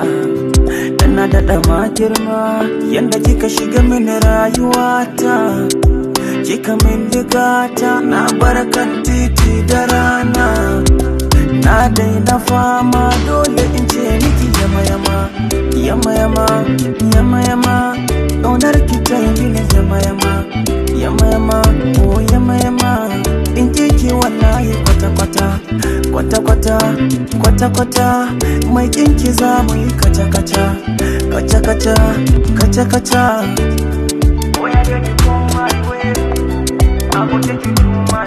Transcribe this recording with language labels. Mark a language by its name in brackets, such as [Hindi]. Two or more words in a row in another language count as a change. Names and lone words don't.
[Hausa] Dan na daɗa ma girma, yanda kika shiga mini rayuwata. Kika min digata, na barkan titi da rana. Na daina fama, dole in ce miki yama-yama, yama-yama, yama-yama. Ƙaunar ki ta yi mini yama-yama, yama-yama, oh yama-yama. In ji ki wallahi kwata-kwata, kwata-kwata, kwata-kwata. Mai kinki za mu yi kaca-kaca, kaca-kaca, kaca-kaca. [English] Oh, yeah, you come my way. I will take you to